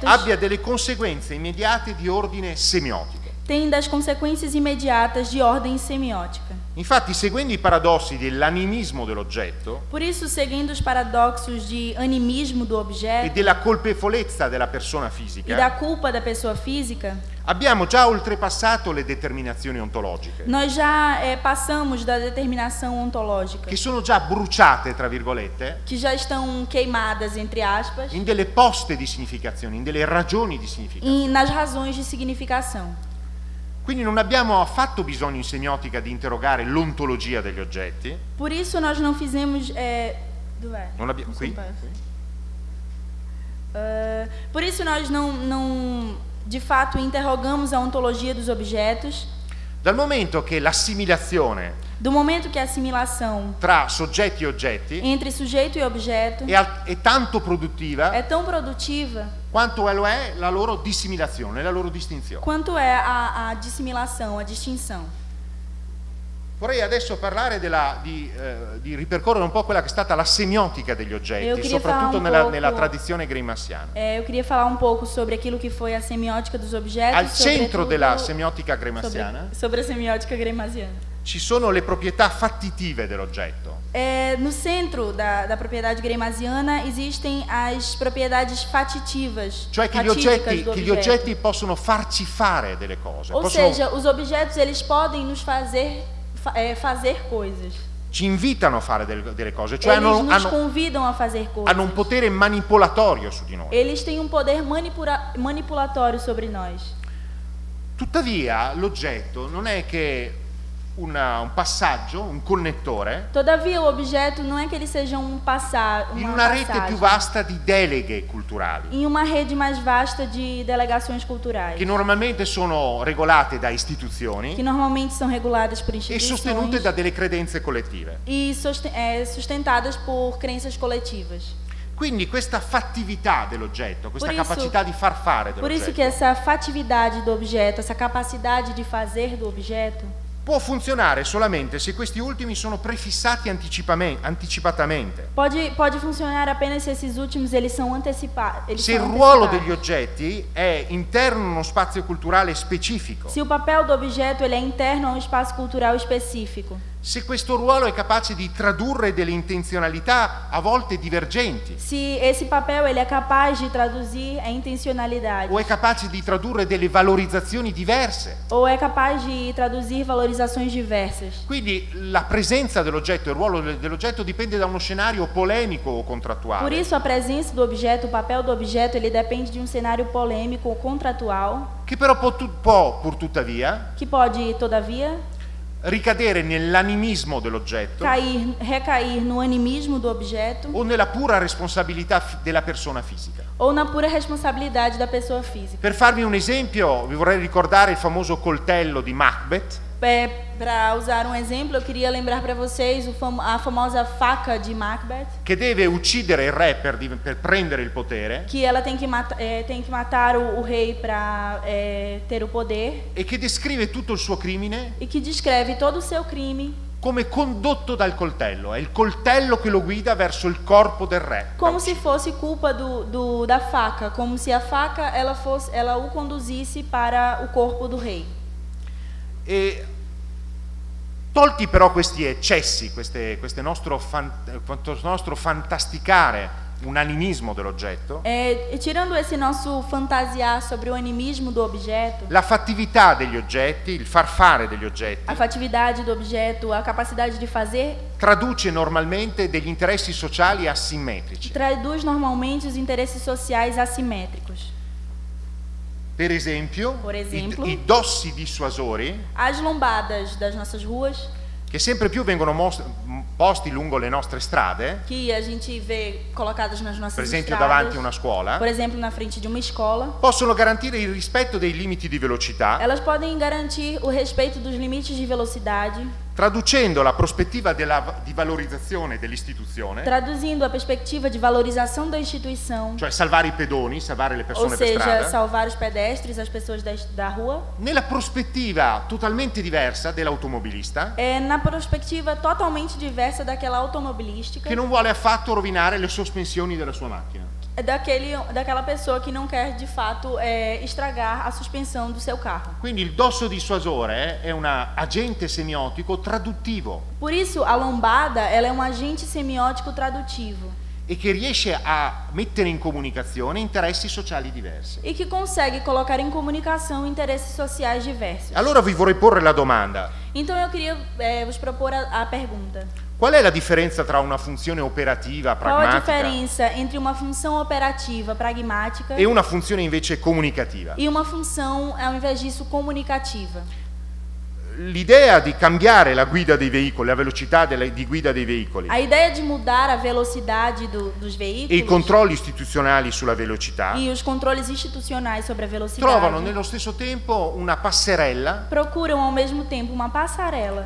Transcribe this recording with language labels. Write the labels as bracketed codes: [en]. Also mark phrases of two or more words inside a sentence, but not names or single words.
[it] abbia delle conseguenze immediate di ordine semiotico. [pt] tem das consequências imediatas de ordem semiótica. [it] Infatti, seguendo i paradossi dell'animismo dell'oggetto [pt] Por isso, seguindo os paradoxos de animismo do [it] e [pt] objeto [it] della colpevolezza della persona [pt] e da [it] fisica, [pt] culpa da pessoa física, [it] abbiamo già oltrepassato le determinazioni ontologiche, [pt] nós já passamos da determinação ontológica, [it] che sono già bruciate, tra virgolette, [pt] que já estão queimadas, entre aspas, [it] in delle poste di significazione, in delle ragioni di significazione. [pt] nas razões de significação. [it] Quindi non abbiamo affatto bisogno in semiotica di interrogare l'ontologia degli oggetti. [pt] Por isso nós não fizemos [it] Non abbiamo qui? [pt] Por isso nós não de fato interrogamos a ontologia dos objetos, [it] Dal momento che l'assimilazione [pt] do momento que a assimilação [it] tra soggetti e oggetti [pt] entre sujeito e objeto [it] è tanto produttiva [pt] é tão produtiva [it] quanto lo è la loro dissimilazione, la loro distinzione. [pt] quanto é a dissimilação, a distinção. [it] Vorrei adesso parlare di ripercorrere un po' quella che è stata la semiotica degli oggetti, soprattutto nella tradizione greimassiana. [pt] Eu queria falar um pouco sobre aquilo que foi a semiótica dos objetos. [it] Al centro della semiotica greimassiana [pt] sobre a semiótica greimassiana. [it] ci sono le proprietà fattitive dell'oggetto. [pt] No centro da propriedade greimasiana existem as propriedades fatitivas, [it] Cioè che gli oggetti possono farci fare delle cose, [pt] Ou seja, os objetos eles podem nos fazer coisas. [it] ci invitano a fare delle cose, cioè [pt] Eles nos convidam a fazer coisas. [it] hanno un potere manipolatorio su di noi. [pt] Eles têm um poder manipulatório sobre nós. [it] Tuttavia l'oggetto non è che un passaggio, un connettore [pt] Todavia, o objeto não é que ele seja [it] in una rete più vasta di deleghe culturali, [pt] em uma rede mais vasta de delegações culturais, [it] che normalmente sono regolate da istituzioni [pt] que normalmente são reguladas por [it] e [pt] instituições [it] sostenute da delle credenze collettive. [pt] e sustentadas por crenças coletivas. [it] Quindi questa fattività dell'oggetto, questa [pt] Por isso- [it] capacità di far fare [pt] Por isso que [it] dell'oggetto, [pt] essa fatividade do objeto, essa capacidade de fazer do objeto, [it] può funzionare solamente se questi ultimi sono prefissati anticipatamente. [pt] pode funcionar apenas se esses últimos eles são antecipados. [it] Se il ruolo degli oggetti è interno a uno spazio culturale specifico, [pt] Se o papel do objeto ele é interno a um espaço cultural específico. [it] se questo ruolo è capace di tradurre delle intenzionalità a volte divergenti, [pt] Se esse papel ele é capaz de traduzir a intencionalidade, [it] o è capace di tradurre delle valorizzazioni diverse. [pt] ou é capaz de traduzir valorizações diversas. [it] Quindi la presenza dell'oggetto, il ruolo dell'oggetto dipende da uno scenario polemico o [pt] Por [it] contrattuale, [pt] isso a presença do objeto, o papel do objeto, ele depende de um cenário polêmico ou contratual, [it] che però può pur tuttavia [pt] que pode, todavia, [it] ricadere nell'animismo dell'oggetto [pt] recair no animismo do objeto [it] o nella pura responsabilità della persona fisica. [pt] ou na pura responsabilidade da pessoa física. [it] Per farvi un esempio, vi vorrei ricordare il famoso coltello di Macbeth, [pt] Para usar um exemplo, eu queria lembrar para vocês a famosa faca de Macbeth, [it] che deve uccidere il re per prendere il potere [pt] que ela tem que matar o rei para ter o poder, [it] e che descrive tutto il suo crimine [pt] e que descreve todo o seu crime [it] come condotto dal coltello. È il coltello che lo guida verso il corpo del re. [pt] como se fosse culpa da faca, como se a faca ela o conduzisse para o corpo do rei. [it] E tolti però questi eccessi, questo nostro fantasticare un animismo dell'oggetto, [pt] Tirando esse nosso fantasiar sobre o animismo do objeto, [it] la fattività degli oggetti, il far fare degli oggetti, [pt] a fatividade do objeto, a capacidade de fazer, [it] traduce normalmente degli interessi sociali asimmetrici. [pt] traduz normalmente os interesses sociais assimétricos. [it] Per esempio, i dossi dissuasori, [pt] As lombadas das nossas ruas, [it] che sempre più vengono posti lungo le nostre strade, [pt] que a gente vê colocadas nas nossas [it] per esempio [pt] estradas, [it] davanti a una scuola, [pt] por exemplo, na frente de uma escola, [it] possono garantire il rispetto dei limiti di velocità [pt] elas podem garantir o respeito dos limites de velocidade [it] Traducendo la prospettiva di valorizzazione dell'istituzione, [pt] traduzindo a perspectiva de valorização da instituição, [it] cioè salvare i pedoni, salvare le [pt] ou [it] persone per [pt] seja, [it] strada, [pt] salvar os pedestres, as pessoas da rua, [it] nella prospettiva totalmente diversa dell'automobilista, [pt] na perspectiva totalmente diversa daquela automobilística, [it] che non vuole affatto rovinare le sospensioni della sua macchina. [pt] daquela pessoa que não quer de fato estragar a suspensão do seu carro. [it] Quindi il dosso dissuasore è un agente semiotico traduttivo [pt] Por isso, a lombada ela é um agente semiótico tradutivo [it] e che riesce a mettere in comunicazione interessi sociali diversi. [pt] e que consegue colocar em comunicação interesses sociais diversos. [it] Allora vi vorrei porre la domanda: [pt] Então eu queria vos propor a pergunta. [it] qual è la differenza tra una funzione operativa [pt] Qual a [it] pragmatica [pt] diferença entre uma função operativa pragmática [it] e una funzione invece comunicativa? [pt] e uma função, ao invés disso, comunicativa? [it] L'idea di cambiare la guida dei veicoli, la velocità di guida dei veicoli [pt] A ideia de mudar a velocidade dos [it] e i [pt] veículos [it] controlli istituzionali sulla velocità [pt] e os controles institucionais sobre a velocidade [it] trovano nello stesso tempo una passerella [pt] procuram ao mesmo tempo uma passarela